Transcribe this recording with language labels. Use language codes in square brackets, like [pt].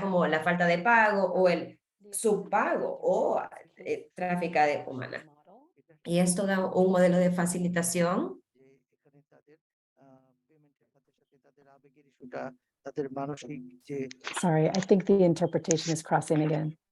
[es] Como la falta de pago o el subpago o tráfico de humana. Y esto da un modelo de facilitación. [bn] যে এখানে তাদের পেমেন্টের সাথে সাথে তাদের আবেগের ইস্যুটা, তাদের মানসিক যে [en] Sorry, I think the interpretation is crossing again.